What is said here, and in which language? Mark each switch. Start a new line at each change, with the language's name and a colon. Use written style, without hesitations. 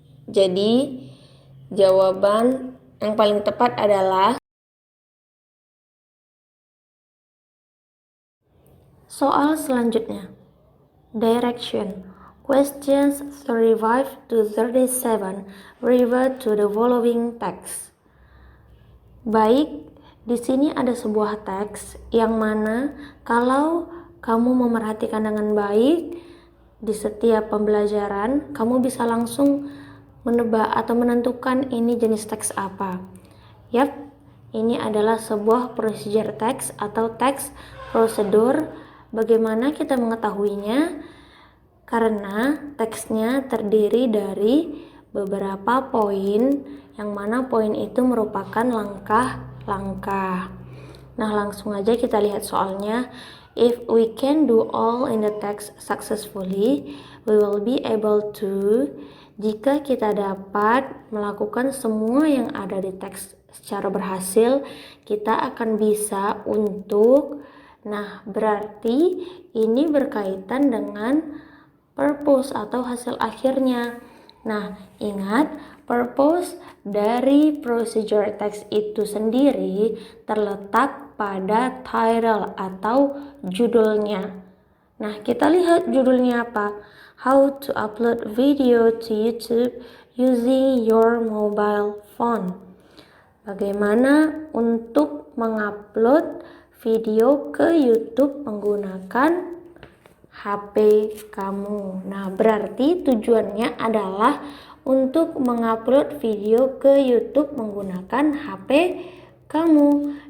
Indonesian: Jadi, jawaban yang paling tepat adalah soal selanjutnya.
English: Direction. Questions 35 to 37 refer to the following text.
Indonesian: Baik, di sini ada sebuah teks yang mana kalau kamu memerhatikan dengan baik di setiap pembelajaran, kamu bisa langsung menebak atau menentukan ini jenis teks apa. Yap, ini adalah sebuah procedure text atau teks prosedur. Bagaimana kita mengetahuinya? Karena teksnya terdiri dari beberapa poin, yang mana poin itu merupakan langkah-langkah. Nah, langsung aja kita lihat soalnya.
English: If we can do all in the text successfully, we will be able to.
Indonesian: Jika kita dapat melakukan semua yang ada di teks secara berhasil, kita akan bisa untuk. Nah, berarti ini berkaitan dengan purpose atau hasil akhirnya. Nah, ingat, purpose dari procedure text itu sendiri terletak pada title atau judulnya. Nah, kita lihat judulnya apa?
English: How to upload video to YouTube using your mobile phone.
Indonesian: Bagaimana untuk mengupload video ke YouTube menggunakan HP kamu. Nah, berarti tujuannya adalah untuk mengupload video ke YouTube menggunakan HP kamu.